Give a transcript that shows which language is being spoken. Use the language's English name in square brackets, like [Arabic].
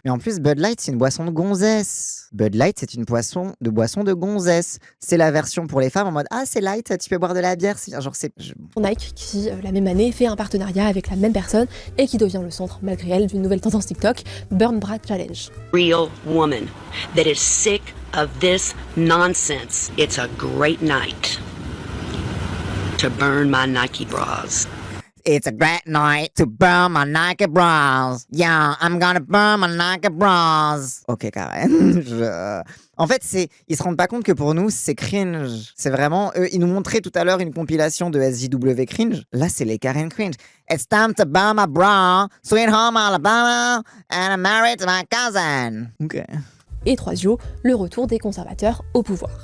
[French] Mais en plus, Bud Light, c'est une boisson de gonzesse. Bud Light, c'est une boisson de gonzesse. C'est la version pour les femmes en mode ah, c'est light, tu peux boire de la bière. Nike, qui la même année fait un partenariat avec la même personne et qui devient le centre, malgré elle, d'une nouvelle tendance TikTok, Burn Bra Challenge. [English] Real woman that is sick of this nonsense. It's a great night to burn my Nike bras. It's a great night to burn my Nike bras. Yeah, I'm gonna burn my Nike bras. Ok, Karen. [French] En fait, ils se rendent pas compte que pour nous, c'est cringe. C'est vraiment, eux, ils nous montraient tout à l'heure une compilation de SJW cringe. Là, c'est les Karen cringe. [English] It's time to burn my bra, sweet home Alabama, and I'm married to my cousin. [French] Ok. Et troisio, le retour des conservateurs au pouvoir.